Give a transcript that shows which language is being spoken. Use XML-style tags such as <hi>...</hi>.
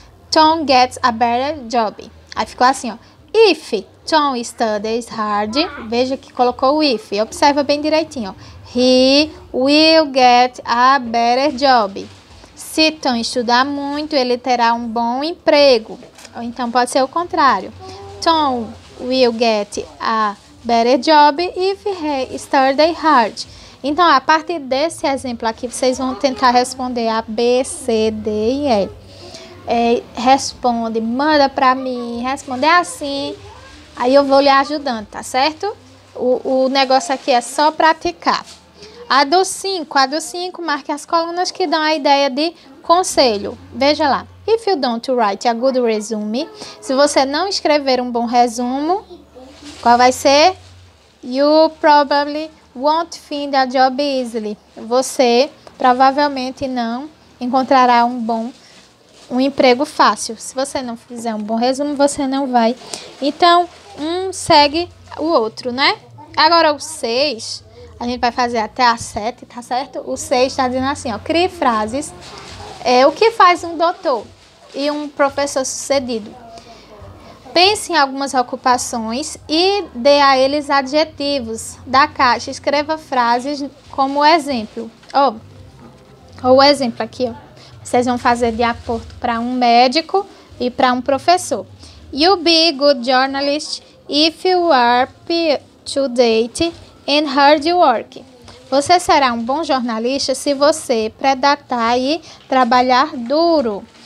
<en>Tom gets a better job.</en> <pt>Aí ficou assim, ó.</pt> <en>If Tom studies hard,</en> <pt>veja que colocou o if. Observa bem direitinho, ó.</pt> <en>He will get a better job.</en> <pt>Se Tom estudar muito, ele terá um bom emprego. Ou então pode ser o contrário.</pt> <en>Tom will get a better job if he studies hard.</en> <pt>Então, a partir desse exemplo aqui, vocês vão tentar responder a B, C, D e E. Responde, manda pra mim, responder assim, aí eu vou lhe ajudando, tá certo? O negócio aqui é só praticar. A do 5, marque as colunas que dão a ideia de conselho. Veja lá.</pt> <en>If you don't write a good resume,</en> <pt>se você não escrever um bom resumo, qual vai ser?</pt> <en>You probably won't find a job easily.</en> <pt>Você provavelmente não encontrará um emprego fácil. Se você não fizer um bom resumo, você não vai. Então, um segue o outro, né? Agora, o 6, a gente vai fazer até a 7, tá certo? O 6 está dizendo assim, ó. Crie frases. O que faz um doutor e um professor sucedido? Pense em algumas ocupações e dê a eles adjetivos da caixa. Escreva frases como exemplo. O exemplo aqui, ó. Vocês vão fazer de acordo para um médico e para um professor.</pt> <en>You'll be a good journalist if you are up to date and hard work.</en> <pt>Você será um bom jornalista se você predatar e trabalhar duro.</pt>